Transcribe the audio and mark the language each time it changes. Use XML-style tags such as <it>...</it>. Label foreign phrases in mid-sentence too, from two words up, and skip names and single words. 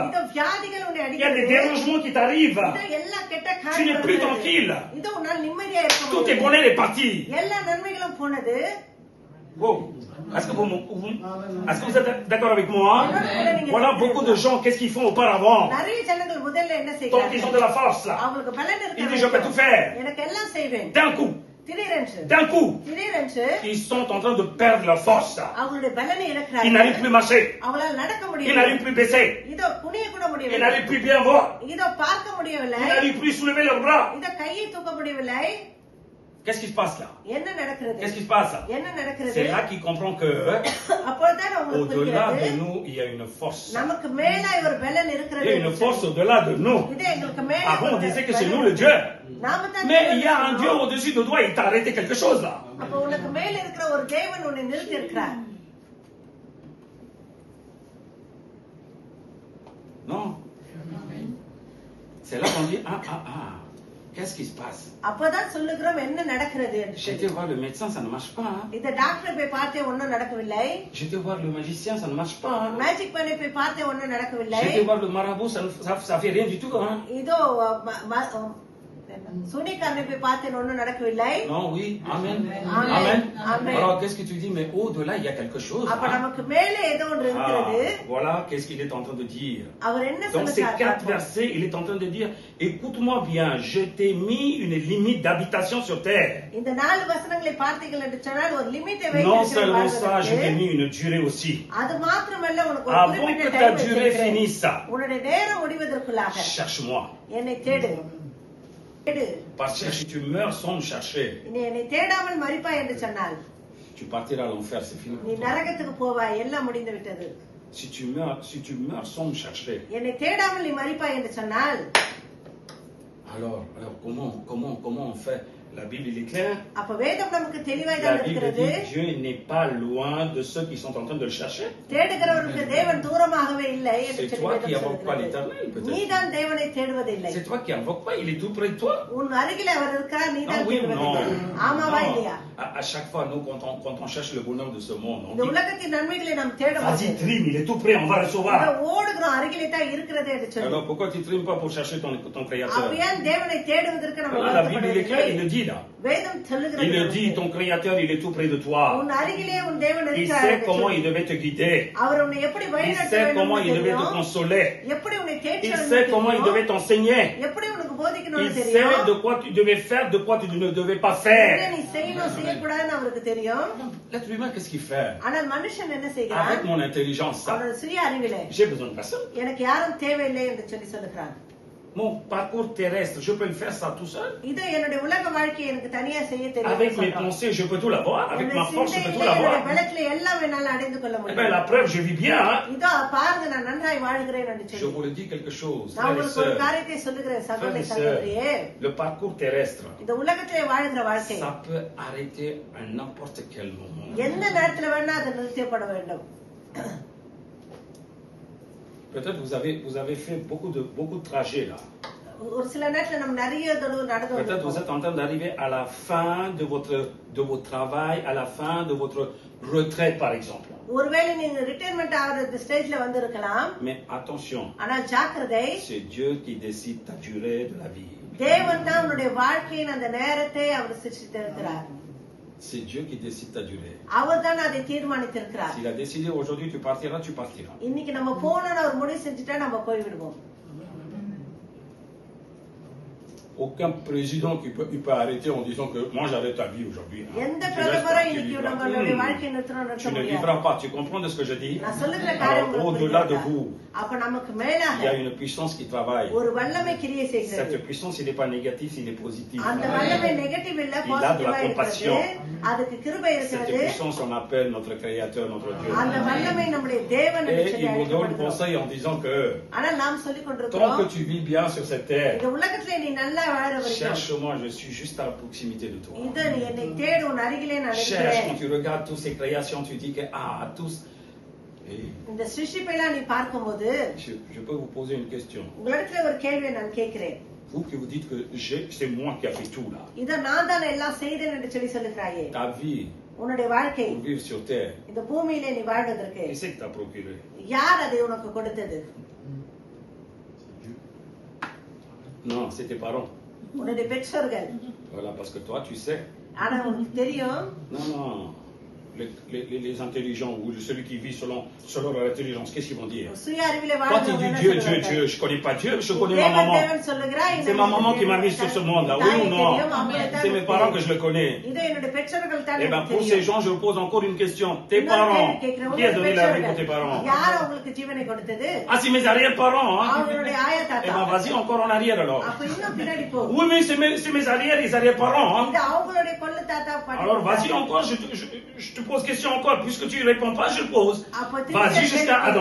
<ta>இதோ வியாதிகள் உன்னை</ta> <fr>Il y a des</fr> <ta>அடிக்கிறது.</ta> <fr>dérangements qui t'arrivent.</fr> <ta>இதோ எல்லா கெட்ட</ta> <fr>Tu n'es</fr> <ta>காரியங்களும்</ta> <fr>plus</fr> <ta>வருகிறது.</ta> <fr>tranquille.</fr> <ta>இதோ உன்னால் நிம்மதியா இருக்க</ta> <fr>Tout tes</fr> <ta>முடியாது.</ta> <fr>bonheur est parti.</fr> <ta>எல்லா நன்மைகளும் போனது.</ta> <fr>Oh. Est-ce que vous êtes d'accord avec moi? Voilà beaucoup de gens, qu'est-ce qu'ils font auparavant?</fr> <ta>நிறைய ஜனங்கள் முதல்ல என்ன</ta> <fr>Tant qu'ils ont</fr> <ta>செய்கிறார்கள்?</ta> <fr>de la force, là.</fr> <ta>அவங்களுக்கு பலன்</ta> <fr>Ils disent, je peux tout</fr> <ta>இருக்கு.</ta> <fr>faire.</fr> <ta>எனக்கு எல்லாம் செய்வேன்.</ta> <fr>D'un coup,</fr> <ta>திடீரென்று</ta> <fr>d'un coup,</fr> <ta>திடீரென்று</ta> <fr>ils sont en train de perdre leur force.</fr> <ta>அவங்களுடைய பலனை</ta> <fr>Ils</fr> <ta>இழக்கிறார்கள்.</ta> <fr>n'arrivent plus marcher.</fr> <ta>அவங்களால நடக்க</ta> <fr>Ils</fr> <ta>முடியவில்லை.</ta> <fr>n'arrivent plus baisser.</fr> <ta>இதோ குனிய கூட</ta> <fr>Ils</fr> <ta>முடியவில்லை.</ta> <fr>n'arrivent plus bien voir.</fr> <ta>இதோ பார்க்க முடியவில்லை.</ta> <fr>Ils n'arrivent plus soulever leurs bras.</fr> <ta>இதோ கையை தூக்க முடியவில்லை.</ta> <fr>Qu'est-ce qui se passe là?</fr> <ta>என்ன நடக்கிறது?</ta> <fr>Qu'est-ce qui se passe?</fr> <ta>என்ன நடக்கிறது?</ta> <fr>C'est là qu'il comprend que</fr> <ta>அப்பொழுதுதான் உங்களுக்கு</ta> <fr>au-delà de</fr> <ta>புரிகிறது.</ta> <fr>nous, il y a une force.</fr> <ta>நமக்கு மேலாய் ஒரு பலன்</ta> <fr>Il</fr> <ta>இருக்கிறது.</ta> <fr>y a une force au-delà de nous.</fr> <ta>இது எங்களுக்கு மேல</ta> <fr>Avant, on</fr> <ta>ஒரு</ta> <fr>disait que c'est</fr> <ta>பலன்</ta> <fr>nous le</fr> <ta>இருக்கு.</ta> <fr>Dieu.</fr> <ta>நாம தான்</ta> <fr>Mais</fr> <ta>தேவன்</ta> <fr>il y a un</fr> <ta>சொன்னோம்.</ta> <fr>Dieu au-dessus de toi, il t'a arrêté quelque chose là.</fr> <ta>அப்ப உனக்கு மேல இருக்கிற ஒரு தேவன் உன்னை நிறுத்தி இருக்கிறார்.</ta> <fr>Non. C'est là qu'on dit, qu'est-ce qui se passe?</fr> <ta>அப்பதான் சொல்லுகிறோம் என்ன நடக்கிறது என்று.</ta> <fr>J'ai été voir le médecin, ça ne marche pas. Hein.</fr> <ta>இந்த டாக்டர் போய் பார்த்தே ஒண்ணும் நடக்கவில்லை.</ta> <fr>J'ai été voir le magicien, ça ne marche pas. Hein.</fr> <ta>மேஜிக் பண்ணி போய் பார்த்தே ஒண்ணும் நடக்கவில்லை.</ta> <fr>J'ai été voir le marabout, ça fait rien du tout. Hein.</fr> <ta>இதோ சூனியக்காரனை போய் பார்த்தேன் ஒண்ணும் நடக்கவில்லை.</ta> <fr>Non, oui, amen. Amen. Amen. Amen. Alors, qu'est-ce que tu dis? Mais au-delà, il y a quelque chose.</fr> <ta>அப்ப</ta> <fr>Hein.</fr> <ta>நமக்கு மேலே ஏதோ ஒன்று இருக்கிறது.</ta> <fr>Voilà, qu'est-ce qu'il est en train de dire.</fr> <ta>அவர் என்ன</ta> <fr>Dans ces 4</fr> <ta>சொல்றார்?</ta> <fr>versets, il est en train de dire, écoute-moi bien, je t'ai mis une limite d'habitation sur terre.</fr> <ta>இந்த 4 வசனங்களை பார்த்தீர்கள் என்று சொன்னால் ஒரு லிமிட்டை</ta> <fr>Non seulement ça, je t'ai</fr> <ta>வைத்திருக்கிறார்.</ta> <fr>mis une durée aussi.</fr> <ta>அது மாத்திரமல்ல உனக்கு ஒரு</ta> <fr>Avant que</fr> <ta>குறிப்பிட்ட</ta> <fr>ta</fr> <ta>டைம்</ta> <fr>durée</fr> <ta>வச்சிருக்கிறேன்.</ta> <fr>finisse,</fr> <ta>உன்னுடைய நேரம் முடிவதற்குள்ளாக</ta> <fr>cherche-moi.</fr> <ta>என்னை தேடு. தேடு.</ta> <fr>Parce que si tu meurs sans me chercher,</fr> <ta>நீ என்னை தேடாமல் மரிப்பாய் என்று சொன்னால்</ta> <fr>tu partiras à l'enfer, c'est fini.</fr> <ta>நீ நரகத்துக்கு போவாய், எல்லாம் முடிந்து விட்டது.</ta> <fr>Si tu meurs sans me chercher, என்னை தேடாமல் நீ மரிப்பாய் என்று சொன்னால் alors comment on fait? La Bible, il est clair.</fr> <ta>அப்ப வேதம் நமக்கு தெளிவாய்</ta> <fr>La</fr> <ta>தான்</ta> <fr>Bible</fr> <ta>இருக்கிறது.</ta> <fr>dit Dieu n'est pas loin de ceux qui sont en train de le chercher.</fr> <ta>தேடுகிறவருக்கு தேவன் தூரமாகவே இல்லை என்று</ta> <fr>C'est</fr> <ta>சொல்லி</ta> <fr>toi qui</fr> <ta>வேதம்</ta> <fr>invoques pas</fr> <ta>சொல்கிறது.</ta> <fr>l'éternel, peut-être.</fr> <ta>நீ தான் தேவனை தேடுவதில்லை.</ta> <fr>C'est toi qui invoques pas, il est tout près de toi.</fr> <ta>உன் அருகில் அவர் இருக்கிறார், நீ</ta> <fr>Non,</fr> <ta>தான்</ta> <fr>oui ou non?</fr> <ta>தேடுவதில்லை. ஆமாவா</ta> <fr>Non.</fr> <ta>இல்லையா?</ta> <fr>À chaque fois, nous, quand on cherche le bonheur de ce monde, on</fr> <ta>இந்த</ta> <fr>dit</fr> <ta>உலகத்தின் நன்மைகளை நாம் தேடும்</ta> <fr>vas-y, trime, il est tout prêt, on va recevoir.</fr> <ta>ஓடுகிறோம், அருகிலே தான் இருக்கிறது என்று சொல்லி.</ta> <fr>Alors pourquoi tu trimes pas pour chercher ton créateur?</fr> <ta>அப்ப ஏன் தேவனை தேடுவதற்கு நம்ம</ta> <fr>Voilà, la Bible, il est clair, il le dit là.</fr> <ta>வேதம் சொல்லுகிறது.</ta> <fr>Il le dit, ton créateur, il est tout près de toi.</fr> <ta>உன் அருகிலே உன் தேவன்</ta> <fr>Il</fr> <ta>இருக்கிறார்</ta> <fr>sait</fr> <ta>என்று</ta> <fr>comment</fr> <ta>சொல்லி.</ta> <fr>il devait te guider.</fr> <ta>அவர் உன்னை எப்படி</ta> <fr>Il</fr> <ta>வழிநடத்த</ta> <fr>sait</fr> <ta>வேண்டும்</ta> <fr>comment il devait te</fr> <ta>தெரியும்.</ta> <fr>consoler.</fr> <ta>எப்படி உன்னை தேற்ற</ta> <fr>Il</fr> <ta>வேண்டும்</ta> <fr>sait comment il</fr> <ta>தெரியும்.</ta> <fr>devait t'enseigner.</fr> <ta>எப்படி உனக்கு</ta> <fr>Il</fr> <ta>போதிக்கணும்னு</ta> <fr>sait</fr> <ta>தெரியும்.</ta> <fr>de quoi tu devais faire, de quoi tu ne devais pas</fr> <ta>என்ன</ta> <fr>faire.</fr> <ta>நீ செய்யணும் செய்யக்கூடாதுன்னு அவருக்கு தெரியும்.</ta> <fr>L'être humain, qu'est-ce qu'il fait?</fr> <ta>ஆனால் மனுஷன் என்ன செய்கிறான்?</ta> <fr>Avec mon intelligence,</fr> <ta>அவனோட சுய அறிவிலே</ta> <fr>j'ai besoin de personne.</fr> <ta>எனக்கு யாரும் தேவையில்லை என்று சொல்லி சொல்லுகிறான்.</ta> <fr>Mon parcours terrestre, je peux le faire ça tout seul.</fr> <ta>இதை என்னுடைய உலக வாழ்க்கையை எனக்கு தனியா செய்ய</ta> <fr>Avec</fr> <ta>தெரியும்</ta> <fr>mes</fr> <ta>சொல்றான்.</ta> <fr>pensées, je peux tout l'avoir. Avec</fr> <ta>என்னுடைய</ta> <fr>ma force, je peux tout</fr> <ta>சிந்தையிலே, என்னுடைய</ta> <fr>l'avoir.</fr> <ta>பலத்திலே எல்லாம் என்னால் அடைந்து கொள்ள</ta> <fr>Eh bien,</fr> <ta>முடியும்.</ta> <fr>la preuve, je vis bien. Hein?</fr> <ta>இதோ பாருங்க, நான் நன்றாய் வாழ்கிறேன் என்று</ta> <fr>Je</fr> <ta>சொல்லி.</ta> <fr>vous le dis quelque chose,</fr> <ta>நான்</ta> <fr>frères et</fr> <ta>உங்களுக்கு ஒரு</ta> <fr>sœurs.</fr> <ta>காரியத்தை சொல்லுகிறேன் சகோதரி</ta> <fr>Frères et</fr> <ta>சகோதரியே.</ta> <fr>sœurs, le parcours terrestre,</fr> <ta>இந்த உலகத்திலே வாழ்கிற வாழ்க்கை</ta> <fr>ça peut arrêter à n'importe quel moment.</fr> <ta>எந்த நேரத்துல வேணா அது நிறுத்தப்பட வேண்டும்.</ta> <fr>Peut-être vous avez fait beaucoup de trajets là.</fr> <ta>ஒரு சில நேரத்துல நம்ம நிறைய தடவை நடந்து</ta> <fr>Peut-être vous</fr> <ta>வந்திருப்போம்.</ta> <fr>êtes en train d'arriver à la fin de votre travail, à la fin de votre retraite par exemple.</fr> <ta>ஒருவேளை நீங்க ரிட்டையர்மெண்ட் ஆகிற ஸ்டேஜ்ல வந்து இருக்கலாம்.</ta> <fr>Mais attention,</fr> <ta>ஆனால் ஜாக்கிரதை,</ta> <fr>c'est Dieu qui décide ta durée de la vie.</fr> <ta>தேவன் தான் உன்னுடைய வாழ்க்கையின் அந்த நேரத்தை அவர் சிருஷ்டித்திருக்கிறார்.</ta> <fr>C'est Dieu qui décide ta durée.</fr> <ta>அவர் தான் அதை தீர்மானித்திருக்கிறார்.</ta> <fr>S'il a décidé aujourd'hui tu partiras, tu partiras.</fr> <ta>இன்னைக்கு நம்ம போனோம்னு ஒரு முடிவு செஞ்சுட்டா நம்ம போய்விடுவோம்.</ta> <fr>Aucun président qui peut arrêter en disant que moi j'arrête ta vie aujourd'hui.</fr> <ta>எந்த</ta> <fr>Tu</fr> <ta>பிரதமரும்</ta> <fr>restes</fr> <ta>இன்னைக்கு</ta> <fr>tranquille,</fr> <ta>நம்மளுடைய</ta> <fr>vivra.</fr> <ta>வாழ்க்கையை நிறுத்த</ta> <fr>Tu ne</fr> <ta>முடியாது.</ta> <fr>vivras pas. Tu comprends de ce que je dis?</fr> <ta>நான் சொல்லுகிற காரியம்</ta> <fr>Alors,</fr> <ta>உங்களுக்கு</ta> <fr>au-delà de</fr> <ta>புரிகிறதா?</ta> <fr>vous,</fr> <ta>அப்ப நமக்கு</ta> <fr>il y</fr> <ta>மேலாக</ta> <fr>a une puissance qui travaille.</fr> <ta>ஒரு வல்லமை கிரியை செய்கிறது.</ta> <fr>Cette puissance, il n'est pas négatif, il est positif.</fr> <ta>அந்த வல்லமை நெகட்டிவ் இல்ல,</ta> <fr>Il a de la</fr> <ta>பாசிட்டிவா இருக்கிறது.</ta> <fr>compassion.</fr> <ta>அதுக்கு கிருபை</ta> <fr>Cette</fr> <ta>இருக்கிறது.</ta> <fr>puissance, on appelle notre Créateur, notre Dieu.</fr> <ta>அந்த வல்லமை நம்முடைய தேவன் என்று</ta> <fr>Et</fr> <ta>சொல்லி</ta> <fr>il nous donne</fr> <ta>அழைக்கப்படுகிறோம்.</ta> <fr>conseil en disant que</fr> <ta>ஆனால் நாம் சொல்லிக்</ta> <fr>tant</fr> <ta>கொண்டிருக்கிறோம்,</ta> <fr>que tu vis bien sur cette terre,</fr> <ta>இந்த உலகத்திலே நீ நல்லா வாழ வரைக்கும்</ta> <fr>cherche-moi, je suis juste à proximité de toi.</fr> <ta>இது நீ என்னை தேடு, உன் அருகிலே நான்</ta> <fr>Cherche,</fr> <ta>இருக்கிறேன்.</ta> <fr>quand tu regardes toutes ces créations, tu dis que, à tous. Et</fr> <ta>இந்த சிருஷ்டிப்பெல்லாம் நீ பார்க்கும்போது</ta> <fr>je peux vous poser une question.</fr> <ta>உங்களிடத்துல ஒரு கேள்வியை நான் கேட்கிறேன்.</ta> <fr>Vous qui vous dites que c'est moi qui a fait tout là.</fr> <ta>இத நான் தான் எல்லாம் செய்தேன் என்று சொல்லி சொல்லுகிறாயே.</ta> <fr>Ta vie,</fr> <ta>உன்னுடைய வாழ்க்கை</ta> <fr>pour vivre sur terre,</fr> <ta>இந்த பூமியிலே நீ வாழ்வதற்கு</ta> <fr>qui c'est qui t'a procuré?</fr> <ta>யார் அதை உனக்கு கொடுத்தது?</ta> <fr>Non, c'est tes parents.</fr> <ta>உன்னுடைய பெற்றோர்கள்.</ta> <fr>Voilà, parce que toi, tu sais.</fr> <ta>ஆனா உனக்கு தெரியும்,</ta> <fr>Non, non. Les intelligents ou celui qui vit selon leur intelligence, qu'est-ce qu'ils vont dire?</fr> <ta>சுய அறிவிலே</ta> <fr>Quand il</fr> <ta>வாழ்றவங்க</ta> <fr>dit</fr> <ta>என்ன</ta> <fr>Dieu, Dieu,</fr> <ta>சொல்லுவாங்க?</ta> <fr>Dieu, je connais pas Dieu, je connais ma</fr> <ta>தேவன்</ta> <fr>maman.</fr> <ta>தேவன் சொல்லுகிறாய்,</ta> <fr>C'est ma maman qui m'a mis sur ce monde-là, oui ou non? C'est mes parents que je le connais.</fr> <ta>இது என்னுடைய பெற்றோர்கள் தான்</ta> <fr>Eh bien,</fr> <ta>எனக்கு</ta> <fr>pour ces</fr> <ta>தெரியும்.</ta> <fr>gens, je vous pose encore une question. Tes</fr> <ta>இன்னொரு</ta> <fr>parents,</fr> <ta>கேள்வி கேட்கிறேன்.</ta> <fr>qui a donné la vie</fr> <ta>உங்களுடைய</ta> <fr>pour tes parents?</fr> <ta>பெற்றோர்கள் யார் உங்களுக்கு ஜீவனை கொடுத்தது?</ta> <fr>Ah, c'est mes arrière-parents, hein?</fr> <ta>அவங்களுடைய ஆயா</ta> <fr>Eh bien,</fr> <ta>தாத்தா.</ta> <fr>vas-y encore en arrière alors.</fr> <ta>அப்ப இன்னும் பின்னாடி போ.</ta> <fr>Oui, mais c'est mes arrières, les arrière-parents, hein?</fr> <ta>இது அவங்களுடைய கொள்ளு தாத்தா பாட்டி.</ta> <fr>Alors, vas-y encore, je te pose question encore. Puisque tu ne réponds pas, je le pose.</fr> <ta>அப்ப</ta> <fr>Vas-y</fr> <ta>திருப்பி</ta> <fr>jusqu'à Adam.</fr>